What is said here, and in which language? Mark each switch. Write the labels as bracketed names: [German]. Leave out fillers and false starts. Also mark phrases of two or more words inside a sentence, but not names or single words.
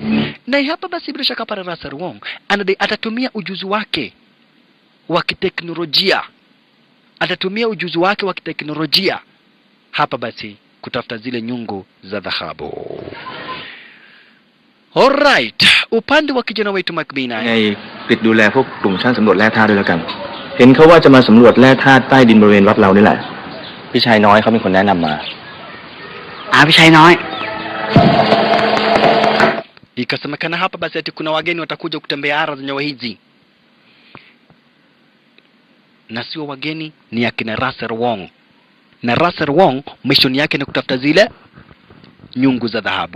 [Swahili] Na hapa basi bila shaka para Russell Wong atatumia ujuzi wake wa kiteknolojia. Atatumia ujuzi wake wa kiteknolojia hapa basi kutafuta zile nyungu za dhahabu. Alright, upande wa kijana wetu McBean [Thai] ปิดดูแลพวกกลุ่มช่างสำรวจแร่ธาตุด้วยแล้วกันเห็นเขาว่าจะมาสำรวจแร่ธาตุใต้ดินบริเวณวัดเรานี่แหละพี่ชายน้อยเขาเป็นคนแนะนำมาพี่ชายน้อย [Swahili] Ikasemekana hapa basi ati kuna wageni watakuja kutembea ardhi zenye hizi, na sio wageni, ni akina Russell Wong. Na Russell Wong mission yake ni kutafuta zile nyungu za dhahabu.